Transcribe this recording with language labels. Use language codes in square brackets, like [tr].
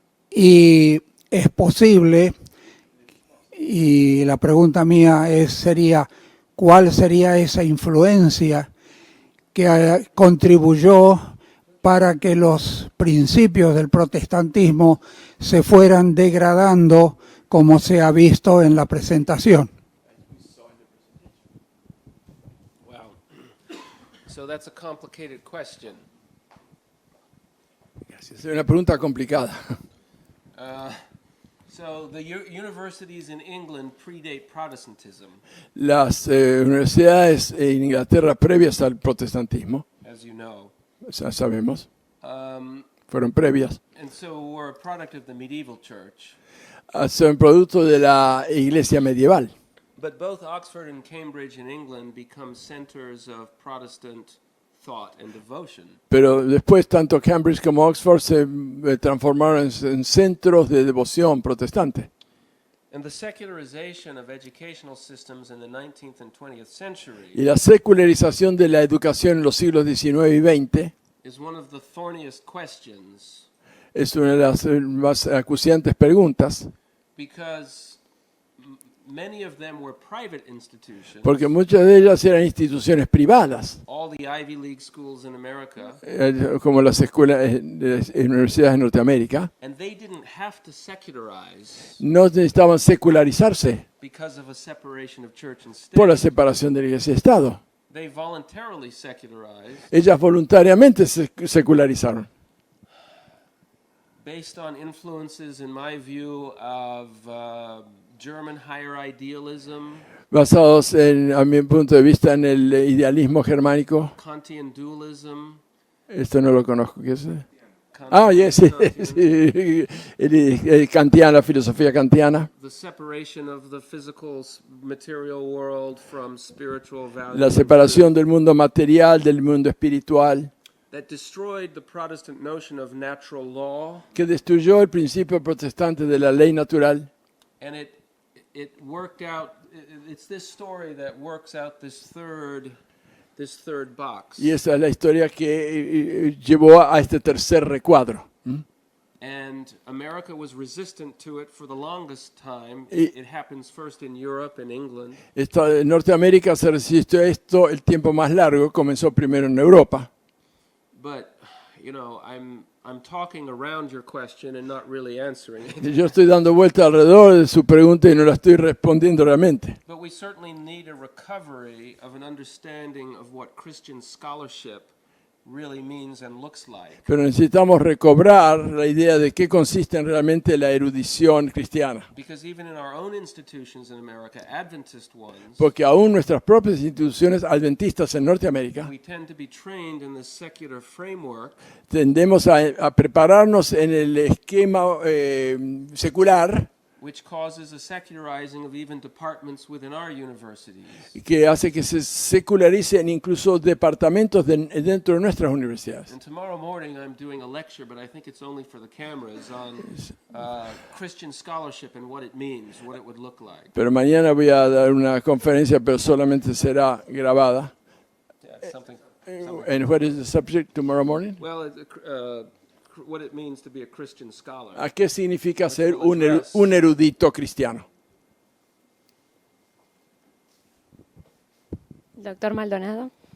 [es] Y es posible, y la pregunta mía sería, ¿cuál sería esa influencia que contribuyó para que los principios del protestantismo se fueran degradando como se ha visto en la presentación? [en] Wow. So that's a complicated question. [es] Es una pregunta complicada. [en] So the universities in England predate Protestantism, [es] Las universidades en Inglaterra previas al protestantismo, [en] as you know. [es] ya sabemos, Um, fueron previas. [en] and so we're a product of the medieval church. [es] Son producto de la iglesia medieval. [en] But both Oxford and Cambridge in England become centers of Protestant thought and devotion. [es] Pero después tanto Cambridge como Oxford se transformaron en centros de devoción protestante. [en] And the secularization of educational systems in the 19th and 20th century [es] Y la secularización de la educación en los siglos XIX y XX [en] is one of the thorniest questions [es] es una de las más acuciantes preguntas, [en] because many of them were private institutions. [es] porque muchas de ellas eran instituciones privadas, [en] All the Ivy League schools in America, [es] como las escuelas de las universidades de Norteamérica, [en] and they didn't have to secularize [es] no necesitaban secularizarse [en] because of a separation of church and [es] por la [en] state. [es] separación de la iglesia y Estado. [en] They voluntarily secularized [es] Ellas voluntariamente se secularizaron, [en] based on influences, in my view, of German higher idealism, [es] basados a mi punto de vista, en el idealismo germánico. [en] Kantian dualism. [es] Esto no lo conozco, ¿qué es? [en] Kantian- [es] Yes, sí, el kantiano, la filosofía kantiana, [en] The separation of the physical material world from spiritual value. [es] la separación del mundo material del mundo espiritual, [en] That destroyed the Protestant notion of natural law, [es] que destruyó el principio protestante de la ley natural. [en] and it worked out. It's this story that works out this third box. [es] Y esa es la historia que llevó a este tercer recuadro. [en] And America was resistant to it for the longest time. [es] Y- [en] It happens first in Europe and England, [es] Norteamérica se resistió a esto el tiempo más largo, comenzó primero en Europa. [en] but I'm talking around your question and not really answering it. [es] Yo estoy dando vuelta alrededor de su pregunta y no la estoy respondiendo realmente. [en] But we certainly need a recovery of an understanding of what Christian scholarship really means and looks like. [es] Pero necesitamos recobrar la idea de qué consiste en realmente la erudición cristiana. [en] Because even in our own institutions in America, Adventist ones, [es] Porque aún nuestras propias instituciones adventistas en Norteamérica [en] we tend to be trained in the secular framework [es] tendemos a prepararnos en el esquema secular, [en] which causes a secularizing of even departments within our universities. [es] que hace que se secularicen incluso departamentos dentro de nuestras universidades. [en] And tomorrow morning I'm doing a lecture, but I think it's only for the cameras, on Christian scholarship and what it means, what it would look like. [es] Pero mañana voy a dar una conferencia, pero solamente será grabada. [en] Yeah, it's something. And what is the subject tomorrow morning? Well, what it means to be a Christian scholar. [es] ¿A qué significa ser un erudito cristiano? Doctor Maldonado.